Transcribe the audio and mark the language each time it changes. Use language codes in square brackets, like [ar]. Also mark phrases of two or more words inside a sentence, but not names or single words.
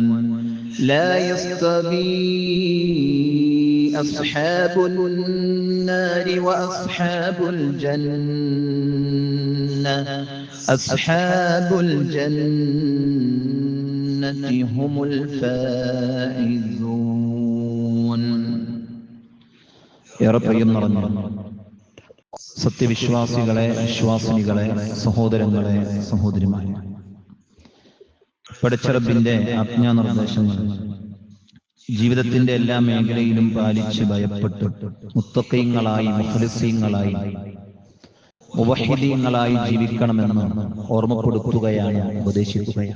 [ar] لا يستوي أصحاب النار وأصحاب الجنة. أصحاب الجنة هم الفائزون. [ml] സത്യവിശ്വാസികളെ, വിശ്വാസിനികളെ, സഹോദരങ്ങളെ, സഹോദരിമാരെ, പടച്ചറബിന്റെ ആജ്ഞാനിർദ്ദേശങ്ങൾ ജീവിതത്തിന്റെ എല്ലാ മേഖലയിലും പാലിച്ച് ഭയപ്പെട്ട് മുത്തഖീങ്ങളായി, മുഖ്ലിസീങ്ങളായി, മുവഹിദീങ്ങളായി ജീവിക്കണമെന്ന് ഓർമ്മപ്പെടുത്തുകയാണ്, ഉപദേശിക്കുകയാണ്.